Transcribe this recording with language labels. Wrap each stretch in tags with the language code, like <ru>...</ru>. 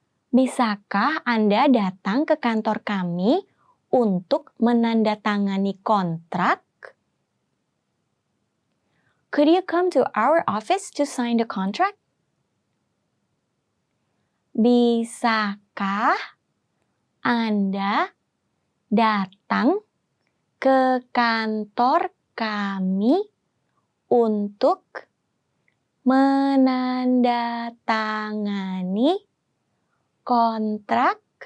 <id>Bisakah Anda datang ke kantor kami untuk menandatangani kontrak?</id> <en>Could you come to our office to sign the contract?</en> <id>Bisakah Anda datang ke kantor kami untuk menandatangani kontrak?</id>